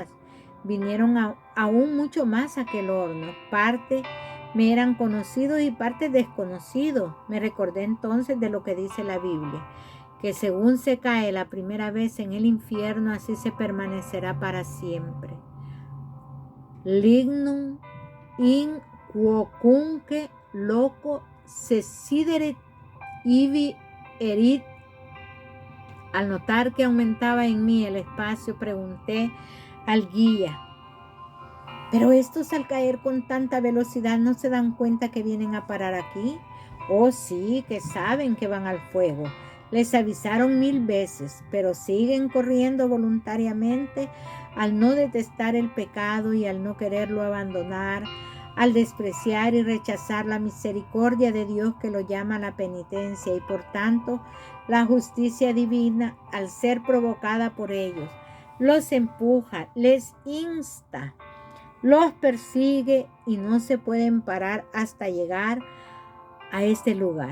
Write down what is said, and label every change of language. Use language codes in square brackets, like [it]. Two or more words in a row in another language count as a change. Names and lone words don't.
[es] Vinieron aún mucho más a aquel horno. Parte me eran conocidos y parte desconocidos. Me recordé entonces de lo que dice la Biblia, que según se cae la primera vez en el infierno, así se permanecerá para siempre. [la] Lignum in quocunque loco sesideret ibi erit. [es] Al notar que aumentaba en mí el espacio, pregunté al guía: ¿pero estos al caer con tanta velocidad no se dan cuenta que vienen a parar aquí? Oh, sí, que saben que van al fuego. Les avisaron 1000 veces, pero siguen corriendo voluntariamente al no detestar el pecado y al no quererlo abandonar, al despreciar y rechazar la misericordia de Dios que lo llama a la penitencia y por tanto la justicia divina, al ser provocada por ellos, los empuja, les insta, los persigue y no se pueden parar hasta llegar a este lugar.